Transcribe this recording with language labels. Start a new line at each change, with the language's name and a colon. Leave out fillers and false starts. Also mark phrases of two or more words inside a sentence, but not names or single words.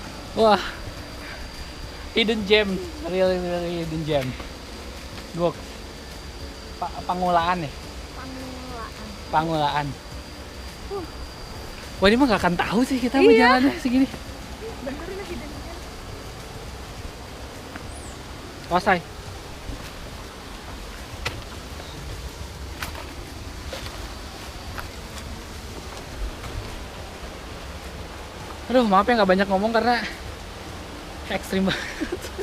English: Wah, hidden gem, really hidden gem.
Indonesian: Gua Pangulaan ya, Pangulaan. Wah, ini mah gak akan tahu sih kita mau jalannya segini. Bener ini
English: hidden gem. Wasai.
Indonesian: Aduh, maaf ya nggak banyak ngomong karena ekstrim banget.